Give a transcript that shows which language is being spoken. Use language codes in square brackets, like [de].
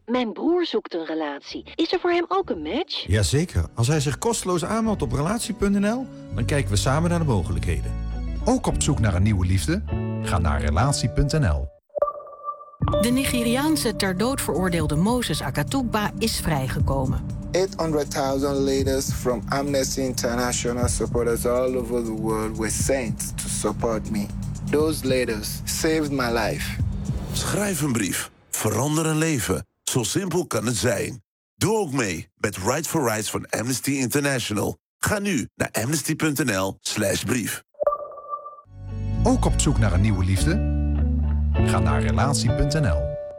[nl] Mijn broer zoekt een relatie. Is er voor hem ook een match? Jazeker. Als hij zich kosteloos aanmeldt op relatie.nl, dan kijken we samen naar de mogelijkheden. Ook op zoek naar een nieuwe liefde? Ga naar relatie.nl. De Nigeriaanse ter dood veroordeelde Moses Akatugba is vrijgekomen. [en] 800.000 leaders from Amnesty International supporters all over the world were sent to support me. Those leaders saved my life. [nl] Schrijf een brief. Verander een leven. Zo simpel kan het zijn. Doe ook mee met Right for Rights van Amnesty International. Ga nu naar amnesty.nl/brief. Ook op zoek naar een nieuwe liefde? Ga naar relatie.nl.